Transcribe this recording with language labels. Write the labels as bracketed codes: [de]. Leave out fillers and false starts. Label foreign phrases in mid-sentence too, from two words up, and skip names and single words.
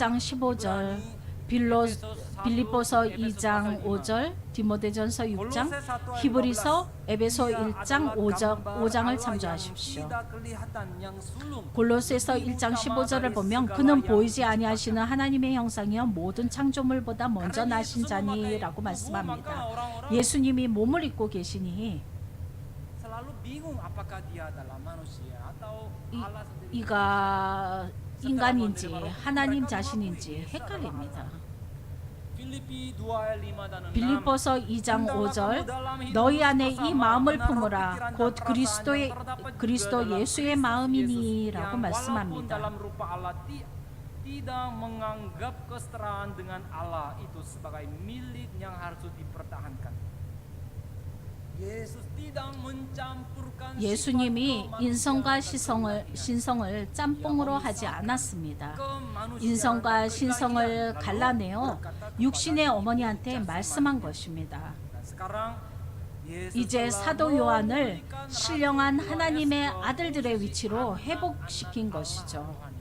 [ko] 1장 15절, 빌립보서 2장 5절, 디모데전서 6장, 히브리서, 에베소 1장 5장을 참조하십시오. 골로새서 1장 15절을 보면 그는 보이지 아니하시는 하나님의 형상이여 모든 창조물보다 먼저 나신 자니라고 말씀합니다. 예수님이 몸을 입고 계시니 [id] selalu bingung apakah dia adalah manusia atau Allah sendiri. [ko] 이가 인간인지 하나님 자신인지 헷갈립니다. [id] 필리피 2 ayat 5 dan 6. [ko] 빌립보서 2장 5절 너희 안에 이 마음을 품으라 곧 그리스도 예수의 마음이니라고 말씀합니다. [id] dalam rupa Allah tidak menganggap kesetaraan dengan Allah itu sebagai milik yang harus dipertahankan. Yesus tidak mencampurkan [ko] 예수님이 인성과 신성을 짬뽕으로 하지 않았습니다. 인성과 신성을 갈라내어 육신의 어머니한테 말씀한 것입니다. 이제 사도 요한을 신령한 하나님의 아들들의 위치로 회복시킨 것이죠.